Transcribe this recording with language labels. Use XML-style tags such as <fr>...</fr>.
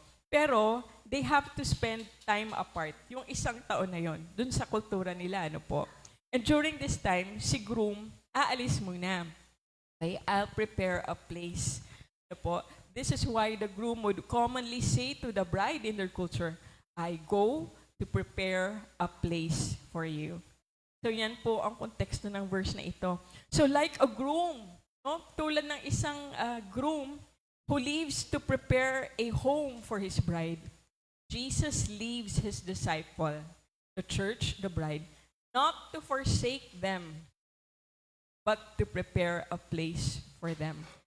<tl>Pero,</tl> <en>they have to spend time apart.</en> <tl>Yung isang taon na yon, dun sa kultura nila,</tl> <en>And during this time,</en> <tl>si groom, aalis muna.</tl> <en>Okay, I'll prepare a place. This is why the groom would commonly say to the bride in their culture, I go to prepare a place for you.</en> <tl>So yan po ang konteksto ng verse na ito.</tl> <en>So like a groom,</en> <tl>tulad ng isang</tl> <en>groom who leaves to prepare a home for his bride, Jesus leaves his disciple, the church, the bride, not to forsake them, but to prepare a place for them.</en>